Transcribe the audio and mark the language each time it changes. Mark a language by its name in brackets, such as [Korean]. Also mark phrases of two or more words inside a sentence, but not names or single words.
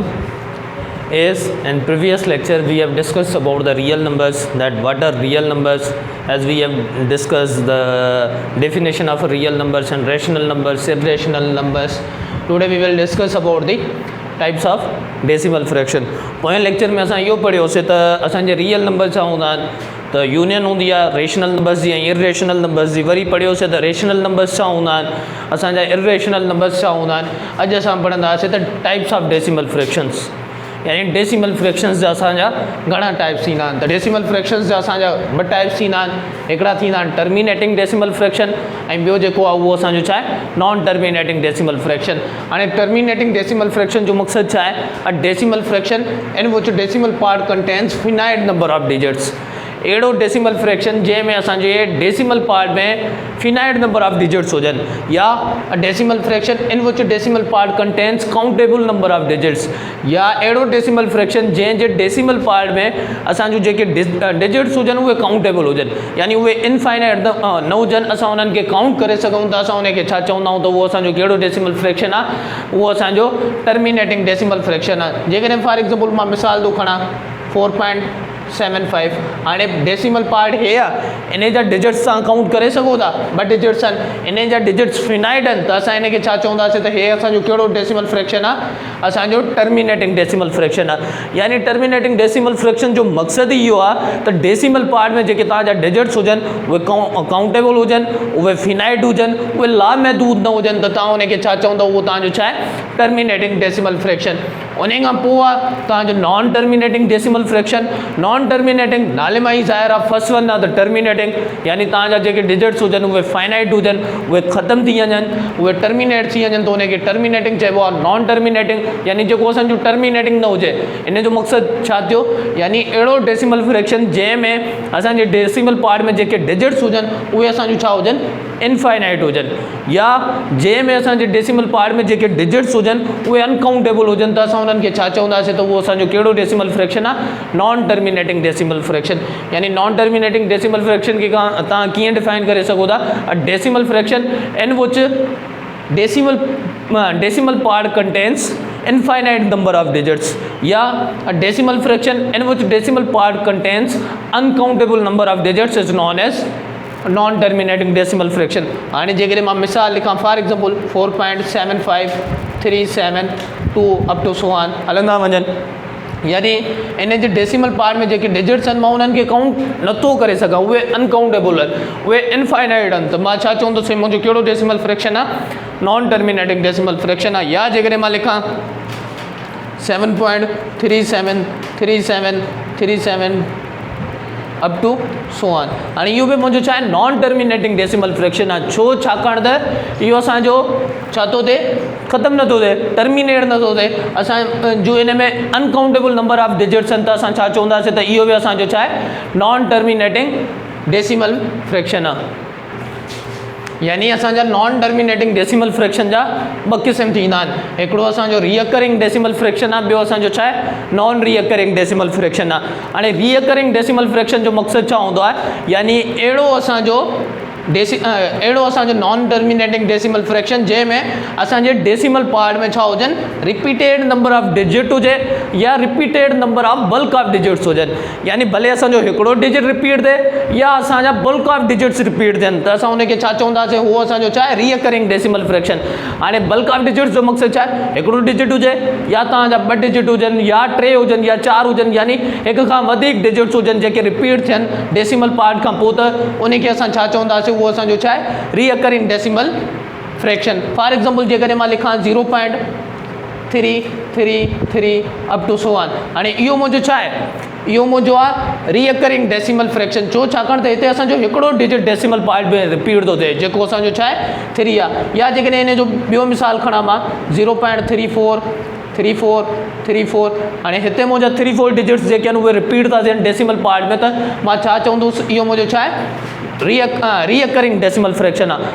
[English] As in previous lecture we have discussed about the real numbers, that what are real numbers, as we have discussed the definition of real numbers and rational numbers, irrational numbers. Today we will discuss about the types of decimal fraction. [Sindhi] पोएं लेक्चर में असां इहो पढ़ियोसीं त असांजे [English] real number [Sindhi] छा हूंदा आहिनि, त यूनियन हूंदी आहे [English] rational numbers [Sindhi] जी ऐं [English] irrational numbers [Sindhi] जी. वरी पढ़ियोसीं त [English] rational numbers [Sindhi] छा हूंदा आहिनि, असांजा [English] irrational numbers [Sindhi] छा हूंदा आहिनि. अॼु असां पढ़ंदासीं त [English] types of decimal fractions, [Sindhi] यानी [English] decimal fractions [Sindhi] जा असांजा घणा टाइप्स थींदा आहिनि. त [English] decimal fractions [Sindhi] जा असांजा ॿ टाइप्स थींदा आहिनि. हिकिड़ा थींदा आहिनि [English] terminating decimal fraction [Sindhi] ऐं ॿियो जेको आहे उहो असांजो छा आहे, [English] non terminating decimal fraction. [Sindhi] हाणे [English] terminating decimal fraction [Sindhi] जो मक़सदु छा आहे, [English] a decimal fraction in which decimal part contains finite number of digits. [Sindhi] अहिड़ो [English] decimal fraction [Sindhi] जंहिंमें असांजे [English] decimal part [Sindhi] में [English] finite number of digits [Sindhi] हुजनि, या [English] a decimal fraction in which decimal part contains countable number of digits, [Sindhi] या अहिड़ो [English] decimal fraction [Sindhi] जंहिंजे [English] decimal part [Sindhi] में असांजो जेके डिजिट्स हुजनि उहे काउंटेबल हुजनि, यानी उहे इनफाइनाइट न हुजनि, असां उन्हनि खे काउंट करे सघूं था. असां उनखे छा चवंदा आहियूं त उहो असांजो कहिड़ो [English] decimal fraction [Sindhi] आहे, उहो असांजो [English] terminating decimal fraction [Sindhi] आहे. जेकॾहिं [English] for example [Sindhi] मां मिसाल थो खणा 4.75. हाणे [English] decimal part [Sindhi] हे आहे, इन जा डिजिट्स तव्हां काउंट करे सघो था, ॿ डिजिट्स आहिनि, इन जा डिजिट्स फिनाइट आहिनि, त असां इनखे छा चवंदासीं त हे असांजो कहिड़ो [English] decimal fraction [Sindhi] आहे, असांजो [English] terminating decimal fraction [Sindhi] आहे. यानी [English] terminating decimal fraction [Sindhi] जो मक़सदु इहो आहे त [English] decimal part [Sindhi] में जेके तव्हांजा डिजिट्स हुजनि उहे काउंटेबल हुजनि, उहे फिनाइट हुजनि, उहे लामहदूद न हुजनि, त तव्हां उनखे छा चवंदव, उहो तव्हांजो छा आहे, [English] terminating decimal fraction. [Sindhi] उन खां पोइ आहे तव्हांजो [English] non terminating decimal fraction. non terminating [Sindhi] नाले मां ई ज़ाहिर आहे, [English] first one [Sindhi] आहे त टर्मिनेटिंग, यानी तव्हांजा जेके डिजिट्स हुजनि उहे फाइनाइट हुजनि, उहे ख़तमु थी वञनि, उहे टर्मिनेट थी वञनि, त उनखे टर्मिनेटिंग चइबो आहे. [English] non terminating [Sindhi] यानी जेको असांजो टर्मिनेटिंग न हुजे, इन जो मक़सदु छा थियो, यानी अहिड़ो [English] decimal fraction [Sindhi] जंहिंमें असांजे [English] decimal part [Sindhi] में जेके डिजिट्स हुजनि उहे असांजो छा हुजनि, इनफाइनाइट हुजनि, या जंहिंमें असांजे [English] decimal part [Sindhi] में जेके डिजिट्स हुजनि उहे अनकाउंटेबल हुजनि, त असां उन्हनि खे छा चवंदासीं त उहो असांजो कहिड़ो [English] decimal fraction [Sindhi] आहे, [English] non terminating decimal fraction. यानी non terminating decimal fraction [Sindhi] खे तव्हां कीअं डिफाइन करे सघो था, [English] a decimal fraction in which decimal part contains infinite number of digits, या a decimal fraction in which decimal part contains uncountable number of digits is known as non terminating decimal fraction. [Sindhi] हाणे जेकॾहिं मां मिसाल लिखां, [English] for example [Sindhi] 4.7537 [English] up to so on [Sindhi] हलंदा वञनि, यानी इन जे [English] decimal part [Sindhi] में जेके डिजिट्स आहिनि मां उन्हनि खे काउंट नथो करे सघां, उहे अनकाउंटेबल आहिनि, उहे इनफाइनाइट आहिनि, त मां छा चवंदुसि, मुंहिंजो कहिड़ो [English] decimal fraction [Sindhi] आहे, [English] non terminating decimal fraction आहे. [Sindhi] या जेकॾहिं मां लिखां 7.373737 [English] up to so on, [Sindhi] हाणे इहो बि मुंहिंजो छा आहे, [English] non terminating decimal fraction आहे. [Sindhi] छो, छाकाणि त इहो असांजो छा थो थिए, ख़तमु नथो थिए, टर्मिनेट नथो थिए. असांजो इन में [English] uncountable number of digits [Sindhi] आहिनि, त असां छा चवंदासीं त इहो बि असांजो छा आहे, [English] non terminating decimal fraction आहे. [Sindhi] यानी असांजा [English] non terminating decimal fraction [Sindhi] जा ॿ क़िस्म थींदा आहिनि, हिकिड़ो असांजो [English] recurring decimal fraction [Sindhi] आहे, ॿियो असांजो छा आहे, [English] non recurring decimal fraction [Sindhi] आहे. हाणे [English] recurring decimal fraction [Sindhi] जो मक़सदु छा हूंदो आहे, यानी अहिड़ो असांजो [English] non terminating decimal fraction [Sindhi] जंहिंमें असांजे [English] decimal part [Sindhi] में छा हुजनि, [English] repeated number of digit [Sindhi] हुजे, या [English] repeated number of bulk of digits हुजनि. [Sindhi] यानी भले असांजो हिकिड़ो डिजिट रिपीट थिए या असांजा [English] bulk of digits [Sindhi] रिपीट थियनि, त असां उनखे छा चवंदासीं, उहो असांजो छा आहे, [English] recurring decimal fraction. [Sindhi] हाणे [English] bulk of digits [Sindhi] जो मक़सदु छा आहे, हिकिड़ो डिजिट हुजे, या तव्हांजा ॿ डिजिट हुजनि, या 3 हुजनि, या 4 हुजनि, यानी हिक खां वधीक डिजिट्स हुजनि जेके रिपीट थियनि [English] decimal part [Sindhi] खां पोइ, त उनखे असां छा चवंदासीं, उहो असांजो छा आहे, [English] recurring decimal fraction. for example [Sindhi] जेकॾहिं मां लिखां 0.333 [English] up to so on, [Sindhi] हाणे इहो मुंहिंजो छा आहे, इहो मुंहिंजो आहे [English] recurring decimal fraction. [Sindhi] छो, छाकाणि त हिते असांजो हिकिड़ो डिजिट [English] decimal part [Sindhi] में रिपीट थो थिए, जेको असांजो छा आहे, 3 आहे. या जेकॾहिं इन जो ॿियो मिसाल खणां मां 0.3434, हाणे हिते मुंहिंजा 34 डिजिट्स जेके आहिनि उहे रिपीट था थियनि [English] decimal part [Sindhi] में, त मां छा चवंदुसि, इहो मुंहिंजो छा आहे, [English] recurring decimal fraction [Sindhi] आहे.